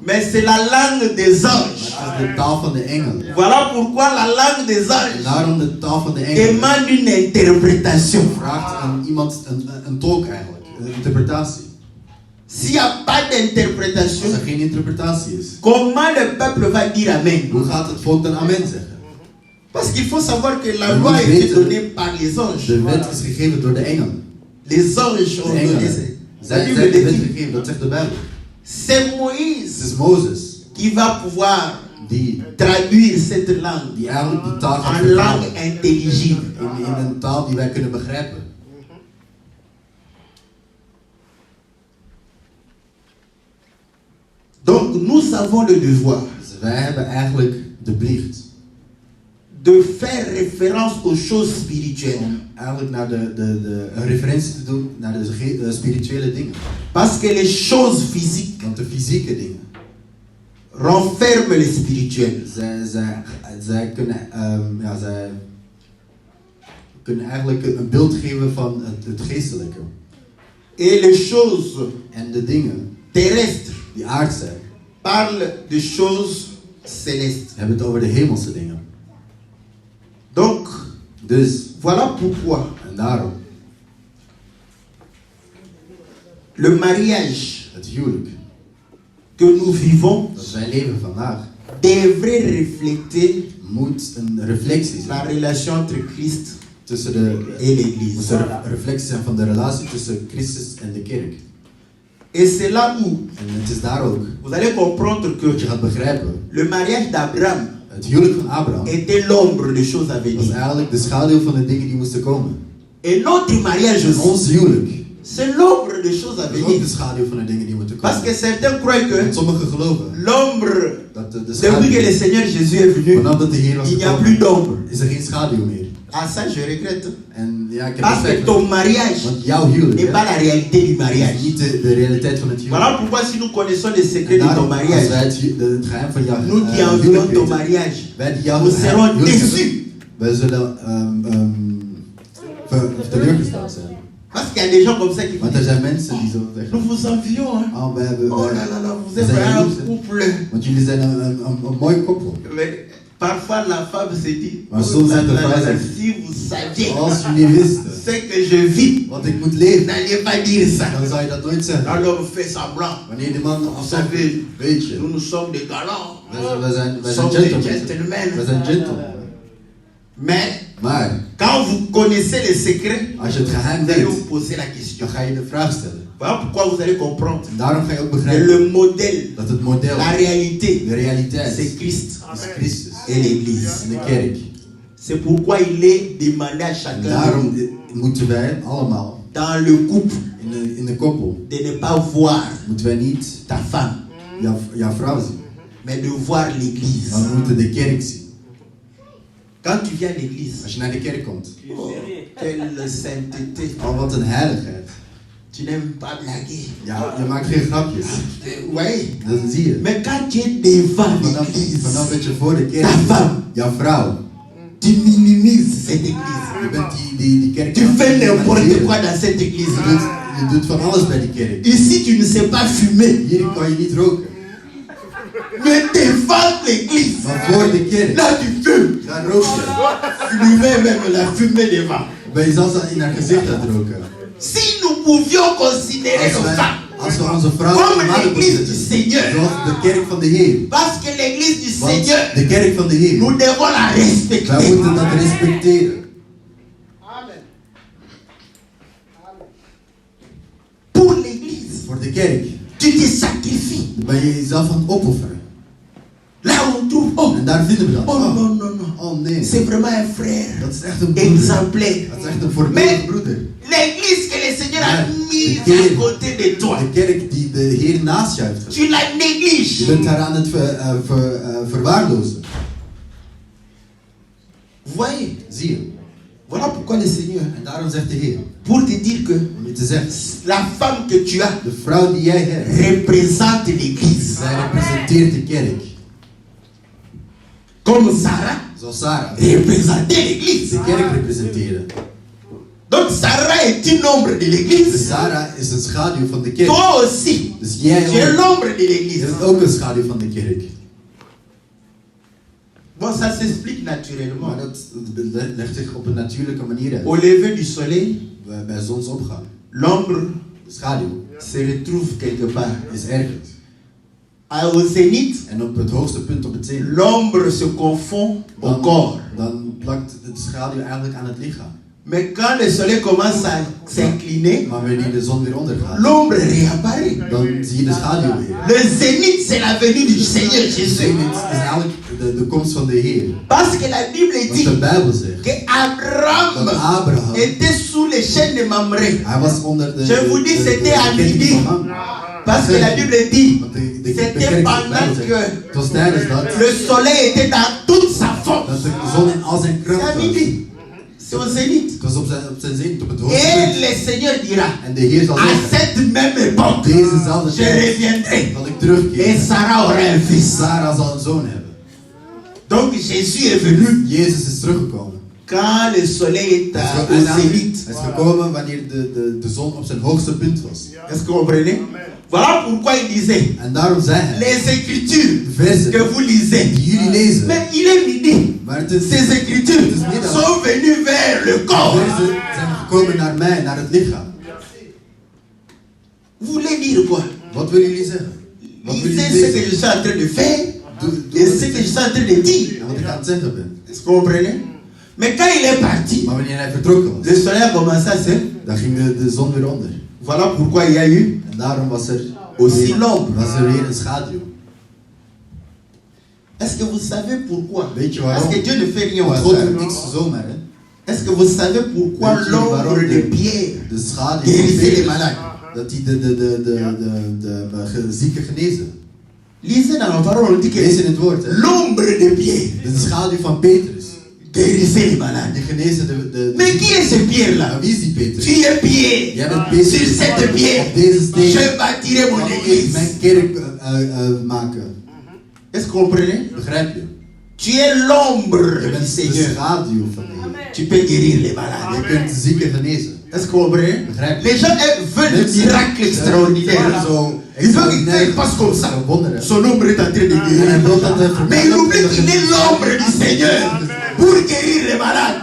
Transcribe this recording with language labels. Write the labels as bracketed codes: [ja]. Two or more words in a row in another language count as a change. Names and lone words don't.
[fr] mais c'est la langue des [nl] Maar [fr] anges. [nl] het is de taal van de engelen. [fr] Voilà pourquoi la langue des [nl] En [fr] anges [nl] daarom de taal van de engelen [fr] demande une interprétation. [nl] vraagt aan iemand, een tolk eigenlijk, een interpretatie. [fr] S'il n'y a pas [nl] Als [fr] d'interprétation, [nl] er geen interpretatie is, [fr] comment le peuple va dire Amen? [nl] hoe gaat het volk dan amen zeggen? [fr] Parce qu'il faut savoir que la Mais loi a vous été savez, donnée par les anges. [nl] De wet is gegeven door de engelen. [fr] Les anges ont [nl] De [fr] donné [nl] engelen. [fr] ça. La [nl] Zij [fr] Bible [nl] zijn de wet [fr] dit, [nl] gegeven, dat zegt de Bijbel. [fr] c'est [nl] Het [fr] Moïse [nl] is Mozes [fr] qui va pouvoir [nl] die [fr] traduire cette langue [nl] eigenlijk die taal gaat [fr] en langue [nl] vertalen [fr] intelligible. [nl] in een taal die wij kunnen begrijpen. [fr] Donc nous avons le devoir [nl] Dus wij hebben eigenlijk de plicht [fr] de faire référence aux choses spirituelles. [nl] om eigenlijk naar een referentie te doen naar de spirituele dingen. [fr] Parce que les choses physiques [nl] Want de fysieke dingen, [fr] renferment les spirituels. [nl] zij kunnen eigenlijk een beeld geven van het geestelijke. [fr] Et les choses [nl] En de dingen [fr] terrestres [nl] die aard zijn, [fr] parlent de choses célestes. [nl] hebben het over de hemelse dingen. [fr] Donc, [nl] Dus, [fr] voilà pourquoi [nl] en daarom, [fr] le mariage [nl] het huwelijk [fr] que nous vivons [nl] dat wij leven vandaag, [fr] devrait refléter [nl] moet een reflectie [fr] la [nl] zijn [fr] relation entre Christ [nl] tussen [fr] et [nl] moet [fr] l'Église. [nl] een reflectie zijn van de relatie tussen Christus en de kerk. [fr] Et c'est là où [nl] En het is daar ook [fr] vous allez comprendre [nl] dat je [fr] que [nl] gaat begrijpen, [fr] le mariage d'Abraham [nl] het huwelijk van Abraham [fr] était l'ombre des choses à [nl] was [fr] venir. [nl] eigenlijk de schaduw van de dingen die moesten komen. [fr] Et notre mariage [nl] En [fr] aussi, [nl] ons huwelijk [fr] c'est l'ombre des choses à [nl] is ook [fr] venir. [nl] de schaduw van de dingen die moeten [fr] Parce que [nl] komen. [fr] certains croient [nl] Want [fr] que [nl] sommigen geloven [fr] l'ombre, [nl] dat de [fr] depuis que [nl] schaduw, [fr] le Seigneur Jésus est venu, [nl] vanaf dat de Heer was [fr] il n'y a plus [nl] gekomen, [fr] d'ombre. [nl] is er geen schaduw meer. [fr] Ah ça je regrette. [nl] En ja, ik heb [fr] Parce que [nl] respect. [fr] ton mariage [nl] Want jouw huwelijk [fr] n'est pas [nl] hè, [fr] la réalité du [nl] is [fr] mariage. [nl] niet de realiteit van het huwelijk. [fr] Voilà pourquoi si nous connaissons les [nl] En [fr] secrets de ton [nl] daarom, als wij [fr] mariage, [nl] het geheim van jouw [fr] nous qui [nl] huwelijk [fr] environs ton [nl] weten, [fr] mariage, [nl] wij die jouw [fr] nous serons [nl] huwelijk hebben, [fr] déçus. [nl] wij zullen teleurgesteld zijn. [fr] Parce qu'il y a des gens comme ça qui [nl] Want [fr] disent, [nl] er zijn mensen die zo zeggen, [fr] nous vous envions. Hein. [nl] oh, wij hebben, [fr] Oh là là là, vous [nl] we [fr] êtes [nl] zijn [fr] un [nl] jaloers, hè. [fr] couple. [nl] Want jullie zijn een mooi koppel. [fr] Mais Parfois la femme se dit, [nl] Maar soms zegt de vrouw zich, [fr] si vous saviez [nl] als jullie wisten [fr] ce que je vis, [nl] wat ik moet leven, [fr] n'allez pas dire ça. [nl] dan zou je dat nooit zeggen. [fr] Alors on fait semblant. [nl] Wanneer de man [fr] Vous [nl] afzegt, [fr] savez, [nl] weet je, [fr] nous sommes des galants. [nl] wij [fr] Nous [nl] zijn [fr] sommes des [nl] gentlemen. [fr] gentlemen. [nl] Wij zijn gentlemen. [fr] Mais [nl] Maar [fr] quand vous connaissez les secrets, [nl] als je het geheim [fr] vous allez [nl] weet, [fr] vous poser la question. [nl] dan ga je de vraag stellen. [fr] Voilà pourquoi vous allez comprendre [nl] En daarom ga je ook [fr] que [nl] begrijpen [fr] le modèle, [nl] dat het model, [fr] la réalité, [nl] de realiteit, [fr] c'est Christ [nl] is Christus [fr] et l'Église. [nl] en de kerk. [fr] C'est pourquoi il est demandé à [nl] En [fr] chacun de [nl] daarom [fr] nous, [nl] moeten wij allemaal [fr] dans le couple, [nl] in de koppel, [fr] de ne pas voir [nl] moeten wij niet [fr] ta femme, [nl] jouw vrouw zien, [fr] mais de voir l'Église. [nl] maar we moeten de kerk zien. [fr] Quand tu viens à l'Église, [nl] Als je naar de kerk komt, [fr] oh, quelle sainteté. [nl] oh wat een heiligheid. [fr] Tu n'aimes pas blaguer. [nl] Ja, je maakt geen grapjes. [fr] Oui. [nl] Dat zie je. [fr] Mais quand tu es devant l'Église, [nl] Vanaf dat je voor de kerk [fr] ta [nl] bent, [fr] femme, [nl] jouw vrouw, [fr] tu minimises cette Église. [nl] je bent die kerk. [fr] Tu fais n'importe [nl] Je [fr] quoi dans cette Église. [nl] doet van alles bij die kerk. [fr] Ici, tu ne sais pas fumer. [nl] Hier kan je niet roken. [fr] Mais devant l'Église, [nl] Maar voor de kerk, [fr] là tu fumes. [nl] daar rook je. [fr] Tu lui mets même la fumée devant. [nl] Ben je zelfs in haar gezicht aan het roken. [fr] Si nous pouvions considérer nos femmes [nl] Als we onze vrouwen [fr] comme [nl] normaal [fr] l'Église du [nl] zetten, [fr] Seigneur, [nl] zoals de kerk van de Heer. [fr] parce que l'Église du [nl] Want [fr] Seigneur, [nl] de kerk van de Heer, [fr] nous devons la [nl] wij [fr] respecter. [nl] moeten dat respecteren. [fr] Pour l'Église, [nl] Voor de kerk [fr] tu te sacrifies. [nl] ben je jezelf aan het opofferen. [fr] Là on trouve, oh, [nl] En daar vinden we dat. [fr] oh non, non, non. [nl] Oh nee, [fr] C'est vraiment un frère [nl] dat is echt een broeder. [fr] exemplaire. [nl] Dat is echt een voorbeeldige broeder. [fr] L'église que le Seigneur a [nl] Maar [fr] mise [nl] de [fr] à [nl] kerk- [fr] côté de toi, [nl] De kerk die de Heer naast je heeft gezet. [fr] tu la [nl] Je [fr] négliges. [nl] bent haar aan het verwaarlozen. [fr] Vous voyez, [nl] Zie je? [fr] voilà pourquoi le Seigneur, [nl] En daarom zegt de Heer, [fr] pour te dire que [nl] om je te zeggen, [fr] la femme que tu as [nl] de vrouw die jij hebt, [fr] représente l'église. [nl] zij representeert de kerk. [fr] Comme Sarah [nl] Zoals Sarah [fr] représentait l'église. [nl] de kerk representeerde. [fr] Donc Sarah est une ombre de [nl] Dus [fr] l'église. [nl] Sarah is een schaduw van de kerk. [fr] Toi aussi, [nl] Dus jij [fr] tu es [nl] ook. [fr] l'ombre de [nl] Je [fr] l'église. [nl] bent ook een schaduw van de kerk. [fr] Bon, ça s'explique naturellement. [nl] Maar dat legt zich op een natuurlijke manier uit. [fr] Au lever du soleil, [nl] Bij zonsopgang. [fr] l'ombre [nl] De schaduw [fr] se retrouve quelque part. [nl] is ergens. [fr] Au zénith, [nl] En op het hoogste punt op het zee, [fr] l'ombre se confond au corps. [nl] dan plakt de schaduw eigenlijk aan het lichaam. [fr] Mais quand le soleil commence à s'incliner, [nl] Maar wanneer de zon weer ondergaat, [fr] l'ombre réapparaît. [nl] dan zie je de schaduw weer. [fr] Le zénith, c'est la venue du Seigneur [nl] De [fr] Jésus. [nl] zenith is eigenlijk de komst van de Heer. [fr] Parce que la Bible [nl] Wat de [fr] dit [nl] Bijbel zegt. [fr] que Abraham [nl] Dat Abraham, [fr] était sous les chaînes de Mamré. [nl] hij was onder de [fr] Je vous dis, c'était à [nl] ketting [fr] midi. [nl] van Mam. [fr] Parce que la Bible dit, [nl] Want de [fr] c'était [nl] kerk van de [fr] pendant [nl] Bijbel zegt, [fr] que [nl] het was tijdens dat, [fr] le soleil était dans toute sa force. [nl] dat de zon in al zijn [fr] C'est [nl] kracht [fr] à [nl] was. [fr] midi. C'est au zénith. [nl] Het was op zijn zenith, op het hoogste [fr] Et [nl] punt. [fr] le Seigneur dira, [nl] En de Heer zal [fr] à [nl] zeggen, [fr] cette même époque, [nl] dezezelfde [fr] je [nl] tijd [fr] reviendrai. [nl] zal ik [fr] Et [nl] terugkeren. [fr] Sarah aura un fils. [nl] Sarah zal een zoon hebben. [fr] Donc Jésus est venu [nl] Jezus is teruggekomen. [fr] quand le soleil est [nl] Hij [fr] au zénith. [nl] is gekomen wanneer de zon op zijn hoogste punt was. [fr] Est-ce que vous comprenez? Voilà pourquoi il disait, [nl] En daarom zei hij, [fr] les écritures [nl] de versen [fr] que vous lisez. [nl] die jullie lezen, [fr] Mais il est midi. [nl] maar het is, [fr] Ces écritures sont venues vers le [nl] de [fr] corps. [nl] versen zijn gekomen naar mij, naar het lichaam. [fr] Vous voulez dire quoi? [nl] Wat willen jullie zeggen? Wat willen [fr] Lisez [nl] jullie [fr] ce que je [nl] lezen? [fr] suis en train de faire [nl] Doe [fr] et [nl] wat [fr] ce [nl] ik [fr] que je [nl] zeg. [fr] suis en train de dire. [nl] En wat ik aan het zeggen ben. [fr] Est-ce que vous comprenez? Mais quand il est parti, [nl] Maar wanneer hij vertrokken was, [fr] le soleil a commencé à se... [nl] dan ging de zon weer onder. [fr] Voilà pourquoi il y a eu [nl] En daarom was er [fr] aussi l'ombre. [nl] weer een schaduw. [fr] Est-ce que vous savez pourquoi? [nl] Weet je [fr] Parce [nl] waarom? [fr] que Dieu ne fait rien au [nl] Want God [fr] hasard. [nl] doet niks zomaar, hè? [fr] Est-ce que vous savez pourquoi [nl] Weet je [fr] l'ombre [nl] waarom [fr] de Pierre [nl] de schaduw [fr] guérissait les [nl] van [fr] malades? [nl] dat hij de zieken genezen. [fr] Lisez dans la parole, on dit que [nl] Lees in het woord, hè? [fr] l'ombre de Pierre [nl] De schaduw van Petrus. [fr] guérissait les malades. [nl] Die genezen de [fr] Mais qui est ce Pierre-là? [nl] Maar wie is die Petrus? [fr] Tu es Pierre. [nl] Jij bent Petrus. [fr] Sur cette pierre, [nl] Op deze steen [fr] je bâtirai mon [nl] zal ik [fr] église. [nl] mijn kerk maken. [fr] Est-ce que vous comprenez? [nl] Begrijp je? [fr] Tu es l'ombre [nl] Je [fr] du [nl] bent de [fr] Seigneur. [nl] schaduw van de Heer. [fr] Tu peux guérir les malades. [nl] Je kunt de zieken genezen. [fr] Est-ce que vous comprenez? [nl] Begrijp je? [fr] Les gens veulent besoin de miracles extraordinaires. Il veut que ça passe comme ça. Son ombre est en train de guérir. Mais il oublie qu'il est l'ombre du Seigneur pour guérir les malades.